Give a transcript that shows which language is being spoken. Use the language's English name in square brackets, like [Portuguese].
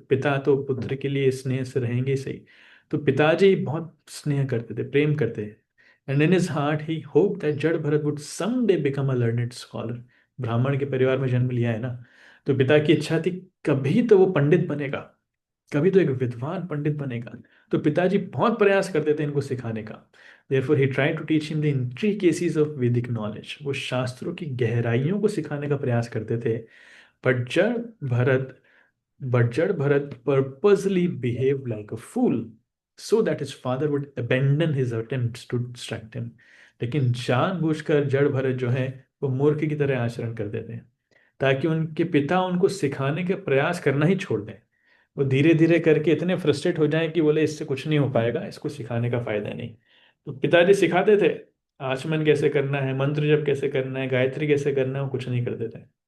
[Hindi] पिता तो पुत्र के लिए स्नेह से रहेंगे ही सही। तो पिताजी बहुत स्नेह करते थे, प्रेम करते थे। [English] And in his heart he hope that Jad Bharat would someday become a learned scholar. [Hindi] ब्राह्मण के परिवार में जन्म लिया है ना, तो पिता की इच्छा थी कभी तो वो पंडित बनेगा, कभी तो एक विद्वान पंडित बनेगा। तो पिताजी बहुत प्रयास करते थे इनको सिखाने का। [English] Therefore, he tried to teach him the intricacies of Vedic knowledge। [Hindi] वो शास्त्रों की गहराइयों को सिखाने का प्रयास करते थे। [English] But Jad Bharat But Jad Bharat purposely behaved like a fool so that his father would abandon his attempts to distract him। [Hindi] लेकिन जानबूझकर जड़ भरत जो है वो मूर्ख की तरह आचरण कर देते हैं, ताकि उनके पिता उनको सिखाने के प्रयास करना ही छोड़ दें। वो धीरे धीरे करके इतने फ्रस्ट्रेट हो जाएं कि बोले इससे कुछ नहीं हो पाएगा, इसको सिखाने का फायदा नहीं। तो पिताजी सिखाते थे आचमन कैसे करना है, मंत्र जप कैसे करना है, गायत्री कैसे करना है, वो कुछ नहीं करते थे।